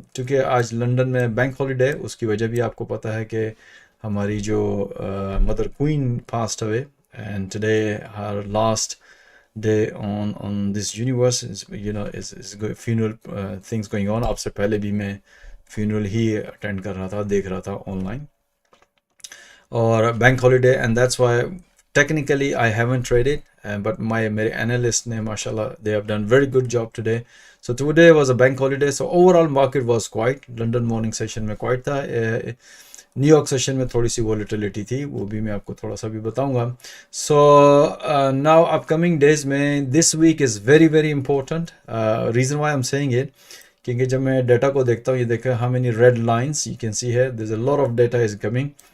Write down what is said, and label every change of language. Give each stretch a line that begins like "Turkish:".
Urdu: کیونکہ آج لنڈن میں بینک ہالیڈے ہے, اس کی وجہ بھی آپ کو پتہ ہے کہ ہماری جو مدر کوئین پاسڈ ہوئے, and today Hare last day on this universe is, you know, is funeral things going on. آپ سے پہلے بھی میں funeral ہی اٹینڈ کر رہا تھا, دیکھ رہا تھا آن لائن, اور bank holiday,
English: and that's why technically I haven't traded,
Urdu: but میرے analyst نے ماشاءاللہ
English: they have done very good job today. So today was a bank holiday, so overall market was quiet.
Urdu: London morning session میں quiet تھا, new York session میں تھوڑی سی volatility تھی, وہ بھی میں آپ کو تھوڑا سا بھی بتاؤں گا.
English: So now upcoming days میں this week is very very important. Reason why am seeing it,
Urdu: کیونکہ جب میں ڈیٹا کو دیکھتا ہوں,
English: یہ دیکھا how many red lines you can see ہے, there is a lot of data is coming.